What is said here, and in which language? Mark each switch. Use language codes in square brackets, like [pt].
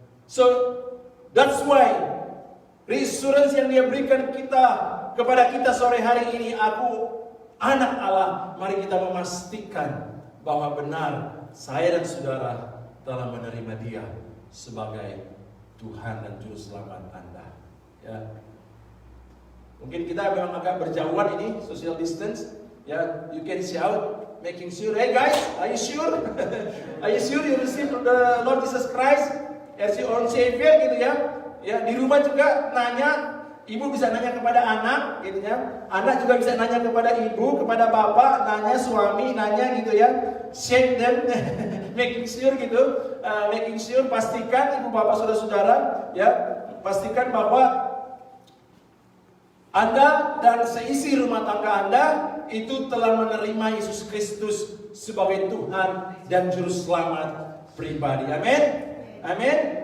[en] So that's why reassurance [id] yang dia berikan kepada kita sore hari ini, aku anak Allah. Mari kita memastikan bahwa benar saya dan saudara telah menerima dia sebagai Tuhan dan Juru Selamat Anda. Ya. Mungkin kita memang agak berjauhan ini, social distance. [en] Ya, you can shout, making sure, hey guys, are you sure? Are you sure you receive the Lord Jesus Christ as your own Savior, [id] gitu ya? Ya, di rumah juga nanya, ibu bisa nanya kepada anak, gitu ya. Anak juga bisa nanya kepada ibu, kepada bapak, nanya suami, nanya gitu ya. [en] Shake them, making sure [id] gitu, [en] making sure, [id] pastikan ibu bapak saudara-saudara, ya, pastikan bahwa Anda dan seisi rumah tangga Anda itu telah menerima Yesus Kristus sebagai Tuhan dan Juru Selamat pribadi. Amin. Amin.